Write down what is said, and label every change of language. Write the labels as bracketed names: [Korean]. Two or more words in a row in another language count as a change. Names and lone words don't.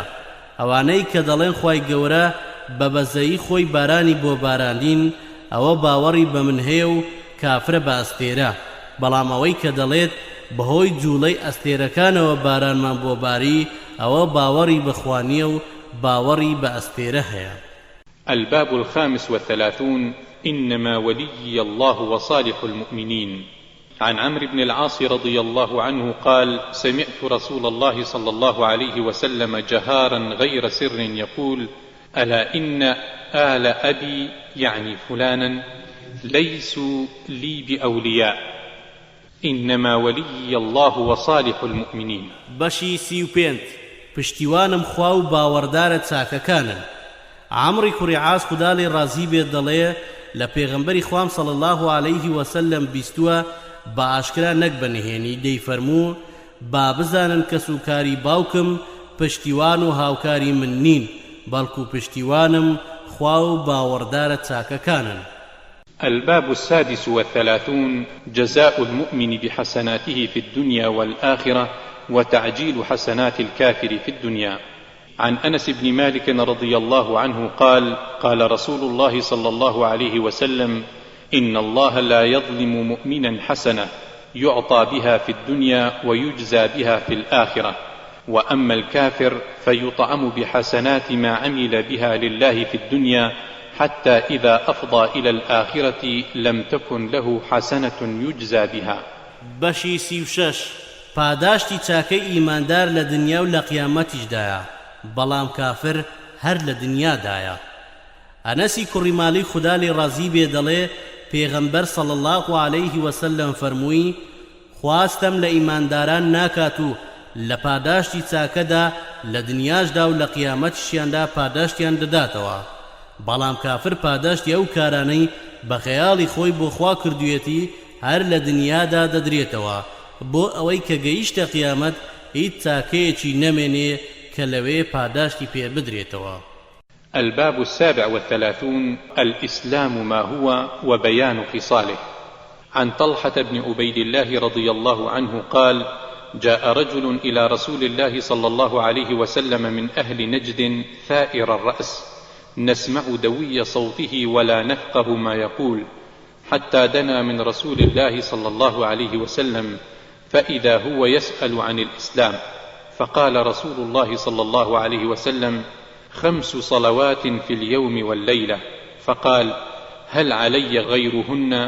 [Central Kurdish] ئەوانەی کە دەڵێن خوای گەورە بە بەزەیی خۆی بارانی بۆ باراندین ئەوە باوەڕی بە من هەیە و کافرە بە ئەستێرە، بەڵام ئەوەی کە دەڵێت بەهۆی جوڵەی ئەستێرەکانەوە بارانمان بۆ باری ئەوە باوەڕی بەخوا نییە و باوەڕی بە ئەستێرە هەیە. [Arabic] الباب الخامس والثلاثون إنما ولي الله وصالح المؤمنين. عن عمرو بن العاص رضي الله عنه قال سمعت رسول الله صلى الله عليه وسلم جهارا غير سر يقول ألا إن آل أبي يعني فلانا ليسوا لي بأولياء إنما ولي الله وصالح المؤمنين. [Central Kurdish] بەشی 35 پشتیوانم خوا و باوەڕدارە چاکەکانن. عەمری کوڕی عاس خودا لێ ڕازی بێت دەڵێ لە پێغەمبەری خوام [Arabic] صلی الله عليه وسلم [Central Kurdish] بیستووە بە ئاشکرا نەک بەنهێنی دەیفەرموو با بزانن کەس و کاری باوکم پشتیوان و هاوکاری من نین، بەڵکو پشتیوانم خوا و باوەڕدارە چاکەکانن. [Arabic] الباب السادس والثلاثون جزاء المؤمن بحسناته في الدنيا والآخرة وتعجيل حسنات الكافر في الدنيا. عن أنس بن مالك رضي الله عنه قال قال رسول الله صلى الله عليه وسلم إن الله لا يظلم مؤمنا حسنة يعطى بها في الدنيا ويجزى بها في الآخرة، وأما الكافر فيطعم بحسنات ما عمل بها لله في الدنيا حتى إذا أفضى إلى الآخرة لم تكن له حسنة يجزى بها. [Central Kurdish] بەشی 36 پاداشتی چاکەی ئیماندار لە دنیا و لە قیامەتیشدایە، بەڵام کافر هەر لە دنیادایە. ئەنەسی کوڕی ماڵی خودا لێ ڕازی بێ دەڵێ پێغەمبەر [Arabic] صلی الله عليه وسلم [Central Kurdish] فەرمووی خواستم لە ئیمانداران ناکات و لە پاداشتی چاکەدا لە دنیاشدا و لە قیامەتیشیاندا پاداشتیان دەداتەوە، بەڵام کافر پاداشتی ئەو کارانەی بە خەیاڵی خۆی بۆ خوا کردوویەتی هەر لە دنیادا دەدرێتەوە بۆ ئەوەی کە گەیشتە قیامەت هیچ چاکەیەکی نەمێنێ کە لەوێ پاداشتی پێ بدرێتەوە. [Arabic] الباب السابع والثلاثون الإسلام ما هو وبيان خصاله. عن طلحة بن عبيد الله رضي الله عنه قال جاء رجل إلى رسول الله صلى الله عليه وسلم من أهل نجد ثائر الرأس نسمع دوي صوته ولا نفقه ما يقول، حتى دنا من رسول الله صلى الله عليه وسلم فإذا هو يسأل عن الإسلام، فقال رسول الله صلى الله عليه وسلم 5 صلوات في اليوم والليلة، فقال هل علي غيرهن؟